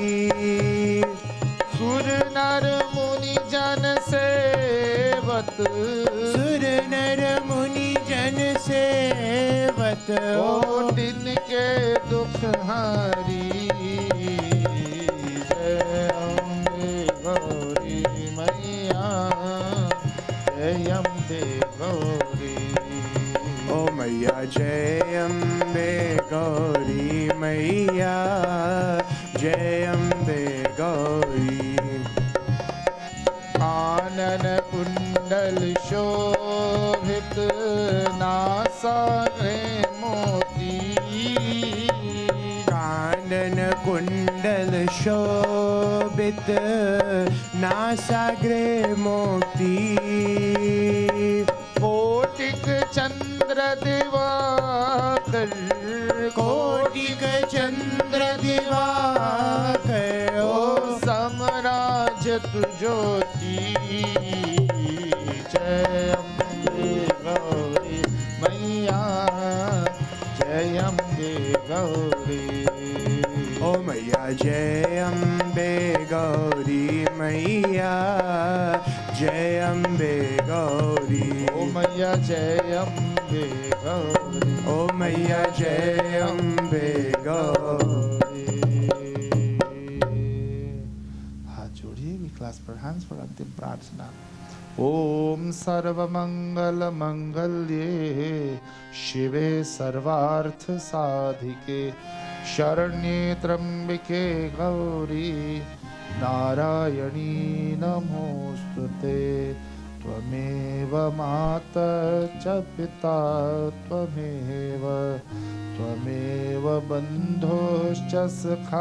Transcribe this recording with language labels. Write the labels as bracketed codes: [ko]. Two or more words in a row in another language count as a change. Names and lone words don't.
[hi] सुर नर मुनि जन सेवत सुर नर मुनि जन सेवत ओ तिनके दुख हारी जय अम्बे गौरी मैया जय अम्बे गौरी ओ मैया जय अम्बे गौरी मैया जय अम्बे गौरी आनन कुंडल शोभित नासाग्रे मोती कानन कुंडल शोभित नासाग्रे मोती कोटिक चंद्र दिवाकर कोटिक चंद्र दिवाकर ओ समराज तु ज्योति जय अम्बे गौरी मैया जय अम्बे गौरी ओ मैया जय अम्बे गौरी मैया जय अम्बे गौरी ओ मैया जय अम्बे गौरी ओ मैया जय अम्बे गौरी हाथ जोड़िए [en] We clasp our hands for [hi] अंतिम प्रार्थना [sa] ओम सर्वमंगल मंगल्ये शिवे सर्वार्थ साधिके शरण्ये त्र्यंबिके गौरी नारायणी नमोस्तुते त्वमेव माता च पिता त्वमेव त्वमेव बन्धुश्च सखा